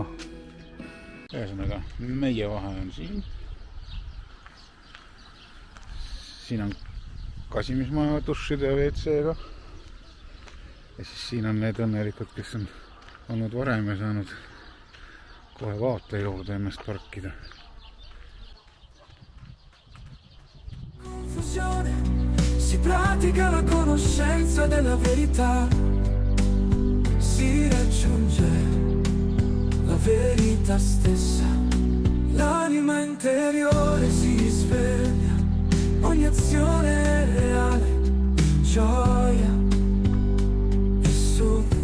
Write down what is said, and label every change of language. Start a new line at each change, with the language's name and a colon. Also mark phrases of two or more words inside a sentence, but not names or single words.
Estonian: Ühesõnaga, meie vahe on siin. siin on kasimismaja dušide ja WC-ga. Ja siis siin on need õnnelikud, kes on olnud varem ja saanud kohe vaate juurde ennast parkida.
Italian: Confusione, si pratica la conoscenza della verità, si raggiunge la verità stessa, l'anima interiore si sveglia, ogni azione è reale, gioia e su.